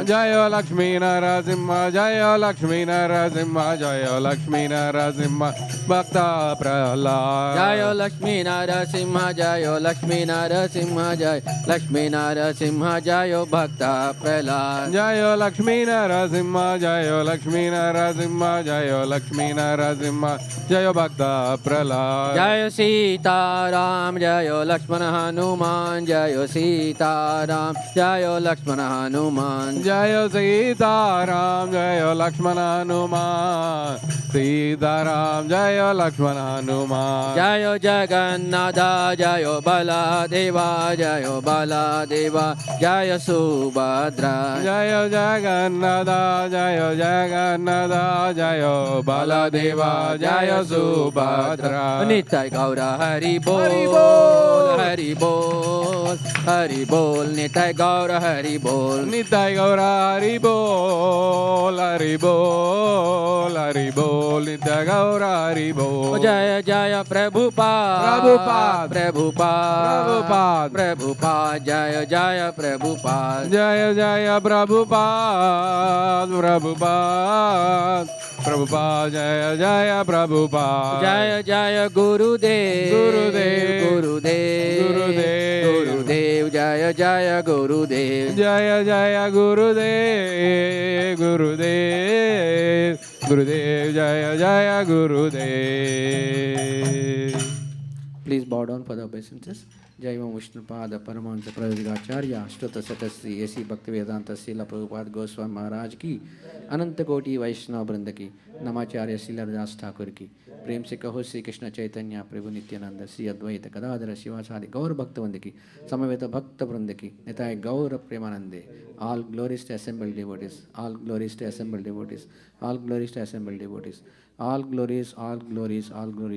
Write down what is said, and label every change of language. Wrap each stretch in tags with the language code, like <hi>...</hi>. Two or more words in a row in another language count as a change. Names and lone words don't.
<hi>जय लक्ष्मी नरसिंह जय लक्ष्मी नरसिंह जय लक्ष्मी नरसिंह भक्त प्रहलाद. जय लक्ष्मी नरसिंह जय लक्ष्मी नरसिंह जय लक्ष्मी नरसिंह जय भक्त प्रहलाद. जय लक्ष्मी नरसिंह जय लक्ष्मी नरसिंह जय लक्ष्मी नरसिंह जय भक्त प्रहलाद. जय सीताराम जय लक्ष्मण हनुमान जय सीताराम जय लक्ष्मण हनुमान. जय सीता राम जय लक्ष्मण हनुमान सीता राम जय लक्ष्मण हनुमान. जय जगन्नाथ जय बलदेवा जय बलदेवा जय सुभद्रा. जय जगन्नाथ जय जगन्नाथ जय बलदेव जय सुभद्रा. नित्य गौर हरि बोल हरि बोल. हरि बोल हरि बोल निताय गौर हरि बोल निताय गौर हरि बोल हरि बोल हरि बोल निताय गौर हरि बोल जय जय प्रभुपाद प्रभुपाद प्रभुपाद प्रभुपाद प्रभुपाद जय जय प्रभुपाद जय जय प्रभुपाद प्रभुपाद प्रभुपाद जय जय प्रभुपाद जय जय गुरुदेव गुरुदेव गुरुदेव गुरुदेव गुरुदेव जय जय गुरुदेव जय जय गुरुदेव गुरुदेव गुरुदेव जय जय गुरुदेव.</hi> <en>Please bow down for the obeisances.</en> <hi>जय ॐ विष्णुपाद परमहंस प्रदिगाचार्य श्रुत शतश्री ए.सी. Bhaktivedanta Srila Prabhupada Goswami Maharaj की अनंत कोटि वैष्णव वृंद की नमाचार्य श्रीलदास ठाकुर की प्रेम से कहो श्री कृष्ण चैतन्य प्रभु नित्यानंद श्री अद्वैत गदाधर शिवासादि गौर भक्तवृंद की समवेत भक्त वृंद की निताय गौर प्रेमानंदे.</hi> <en>All glories to assembled devotees, all glories to assembled devotees, all glories to assembled devotees, all glories, all glories, all glories.</en>